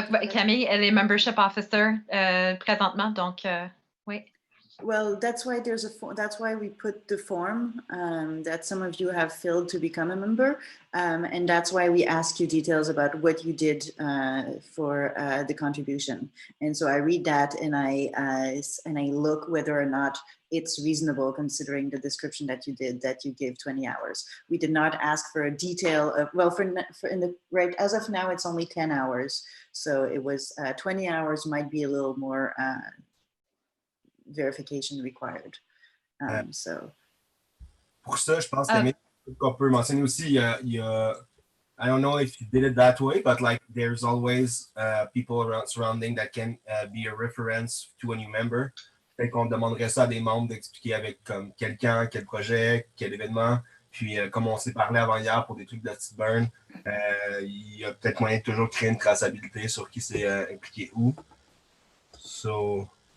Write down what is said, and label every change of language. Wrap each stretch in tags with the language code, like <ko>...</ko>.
<fr>Camille, elle est membership officer présentement, donc oui.</fr> <en>Well, that's why that's why we put the form that some of you have filled to become a member, and that's why we ask you details about what you did for the contribution. And so I read that and I look whether or not it's reasonable considering the description that you did, that you gave 20 hours. We did not ask for a detail of, well, right as of now it's only 10 hours, so it was 20 hours might be a little more. Verification required.</en> <fr>Pour ça, je pense qu'on peut mentionner aussi, il y a,</fr> <en>I don't know if you did it that way, but like there's always people surrounding that can be a reference to a new member.</en> <fr>Peut-être qu'on demanderait ça à des membres d'expliquer avec comme quelqu'un, quel projet, quel événement. Puis comme on s'est parlé avant hier pour des trucs de Lusted Burn, il y a peut-être moyen de toujours créer une traçabilité sur qui s'est impliqué où.</fr> <en>So...</en>